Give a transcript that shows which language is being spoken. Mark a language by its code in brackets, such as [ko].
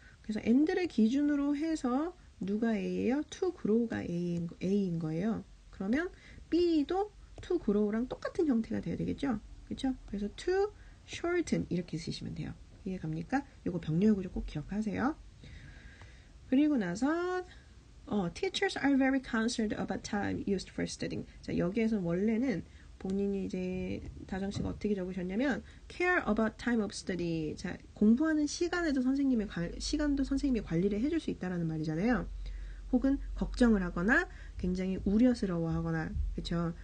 [ko] 그래서 and를 기준으로 해서 누가 A예요? to grow가 A인 거예요. 그러면 B도 to grow랑 똑같은 형태가 돼야 되겠죠? 그렇죠? 그래서 to shorten 이렇게 쓰시면 돼요. 이해갑니까? 요거 병렬구조 꼭 기억하세요. 그리고 나서 [en] teachers are very concerned about time used for studying. [ko] 자, 여기에서 원래는 본인이 이제 다정씨가 어떻게 적으셨냐면 [en] care about time of study. [ko] 자, 공부하는 시간도 선생님이 관리를 해줄 수 있다라는 말이잖아요. 혹은 걱정을 하거나 굉장히 우려스러워하거나, 그렇죠?